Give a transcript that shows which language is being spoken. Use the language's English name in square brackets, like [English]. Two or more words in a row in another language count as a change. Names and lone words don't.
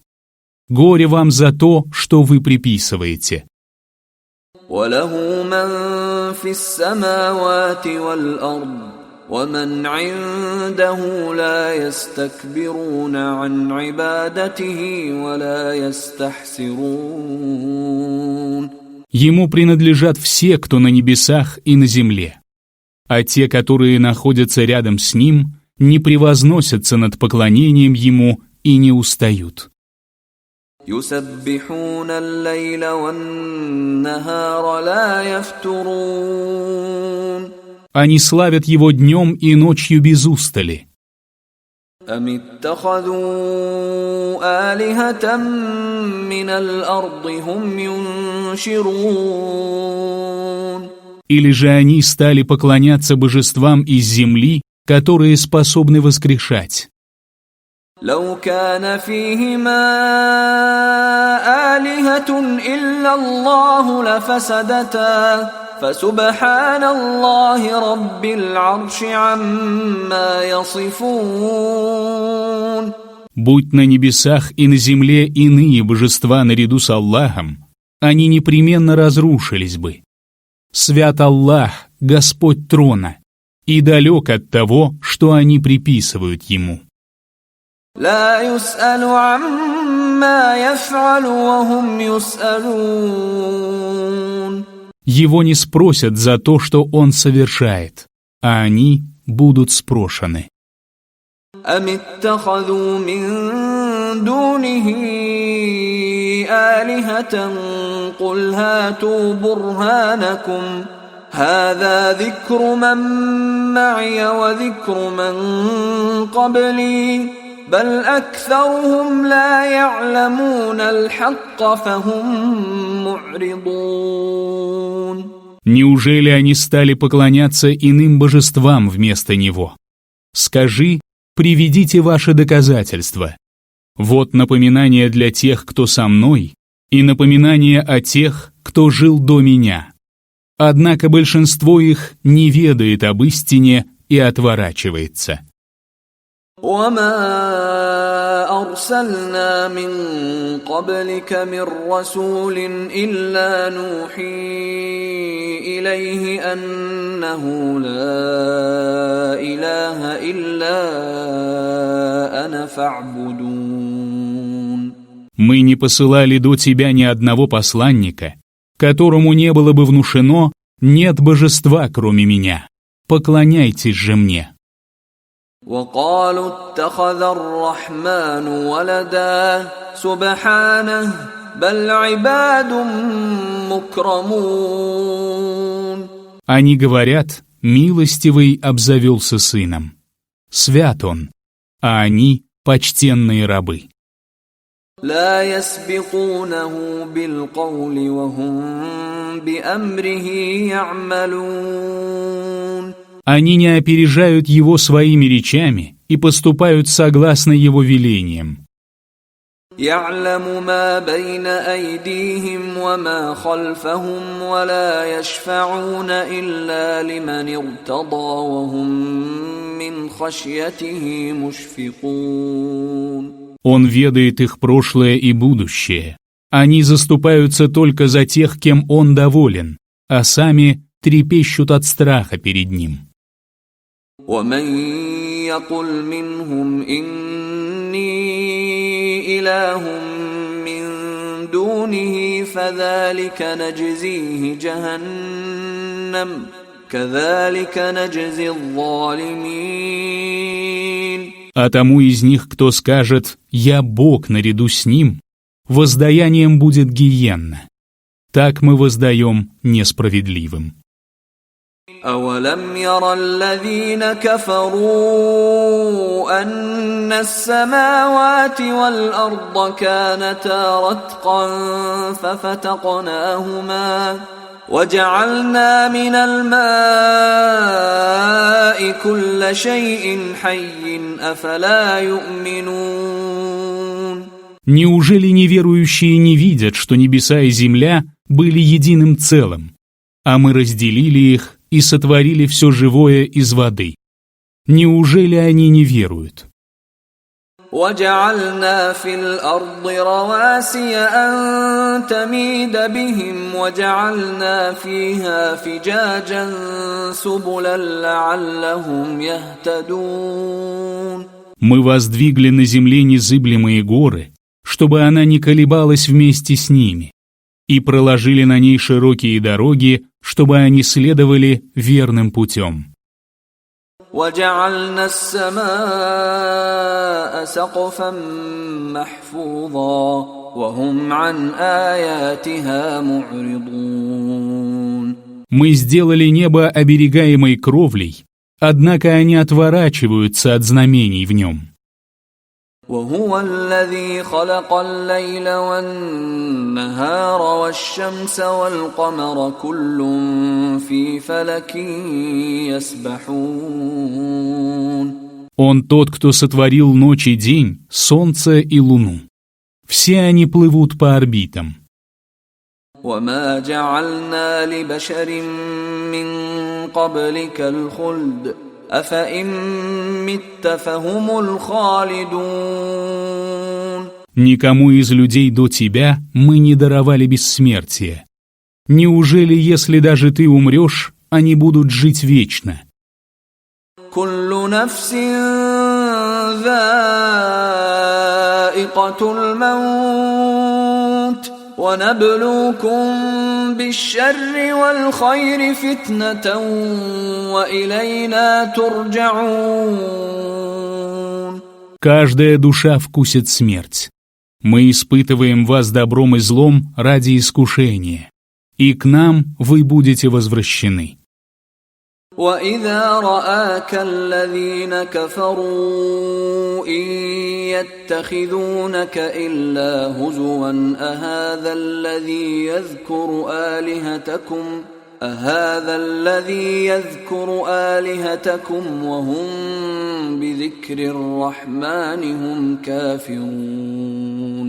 [Russian] Горе вам за то, что вы приписываете. [Arabic] وله من في السماوات والأرض ومن عنده لا يستكبرون عن عبادته ولا يستحسرون. [Russian] Ему принадлежат все, кто на небесах и на земле. А те, которые находятся рядом с ним, не превозносятся над поклонением ему и не устают. [Arabic] يسبحون الليل والنهار لا يفترون. [Russian] Они славят его днем и ночью без устали. [Arabic] أم اتخذوا آلهة من الأرض هم ينشرون. [Russian] Или же они стали поклоняться божествам из земли, которые способны воскрешать. [Arabic] لو كان فيهما آلهة إلا الله لفسدتا فسبحان الله رب العرش عما يصفون. [Russian] Будь на небесах и на земле иные божества наряду с Аллахом, они непременно разрушились бы. Свят Аллах, Господь трона, и далек от того, что они приписывают Ему. [Arabic] لا يسأل عما يفعل وهم يسألون. [Russian] Его не спросят за то, что он совершает, а они будут спрошены. [Arabic] أم اتخذوا من دونه آلهة قل هاتوا برهانكم هذا ذكر من معي وذكر من قبلي بل أكثرهم لا يعلمون الحق فهم معرضون. [Russian] Неужели они стали поклоняться иным божествам вместо него? Скажи: приведите ваши доказательства. Вот напоминание для тех, кто со мной, и напоминание о тех, кто жил до меня. Однако большинство их не ведает об истине и отворачивается. [Arabic] وما أرسلنا من قبلك من رسول إلا نوحي إليه أنه لا إله إلا أنا فاعبدون. [Russian] Мы не посылали до тебя ни одного посланника, которому не было бы внушено: нет божества, кроме меня. Поклоняйтесь же мне. [Arabic] وقالوا اتخذ الرحمن ولدا سبحانه بل عباد مكرمون. [Russian] Они говорят: милостивый обзавелся сыном. свят Он, а они – почтенные рабы. [Arabic] لا يسبقونه بالقول وهم بأمره يعملون. [Russian] Они не опережают Его своими речами и поступают согласно Его велениям. [Arabic] يعلم ما بين أيديهم وما خلفهم ولا يشفعون إلا لمن ارتضى وهم من خشيته مشفقون. [Russian] Он ведает их прошлое и будущее. Они заступаются только за тех, кем Он доволен, а сами трепещут от страха перед Ним. [Arabic] ومن يقل منهم إني إله من دونه فذلك نجزيه جهنم كذلك نجزي الظالمين. [Russian] А тому из них, кто скажет «Я Бог наряду с Ним», воздаянием будет гиенна. Так мы воздаем несправедливым. [Arabic] أولم ير الذين كفروا أن السماوات والأرض كانتا رتقا ففتقناهما وجعلنا من الماء كل شيء حي أفلا يؤمنون. [Russian] Неужели неверующие не видят, что небеса и земля были единым целым, а мы разделили их и сотворили все живое из воды? Неужели они не веруют? [Arabic] وجعلنا في الأرض رواسي أن تميد بهم وجعلنا فيها فجاجا سبلا لعلهم يهتدون. [Russian] Мы воздвигли на земле незыблемые горы, чтобы она не колебалась вместе с ними, и проложили на ней широкие дороги, чтобы они следовали верным путем. [Arabic] وجعلنا السماء سقفا محفوظا وهم عن آياتها معرضون. [Russian] Мы сделали небо оберегаемой кровлей, однако они отворачиваются от знамений в нем. [Arabic] وهو الذي خلق الليل والنهار والشمس والقمر كل في فلك يسبحون. [Russian] Он тот, кто сотворил ночь и день, солнце и луну. Все они плывут по орбитам. [Arabic] وما جعلنا لبشر من قبلك الخلد أفإن مت فهم الخالدون. [Russian] Никому из людей до тебя мы не даровали бессмертие. Неужели, если даже ты умрешь, они будут жить вечно? [Arabic] كل نفس ذائقة الموت ونبلوكم بالشر والخير فتنة وإلينا ترجعون. [Russian] Каждая душа вкусит смерть. Мы испытываем вас добром и злом ради искушения, и к нам вы будете возвращены. [Arabic] وإذا رآك الذين كفروا إن يتخذونك إلا هزوا أهذا الذي يذكر آلهتكم وهم بذكر الرحمن هم كافرون.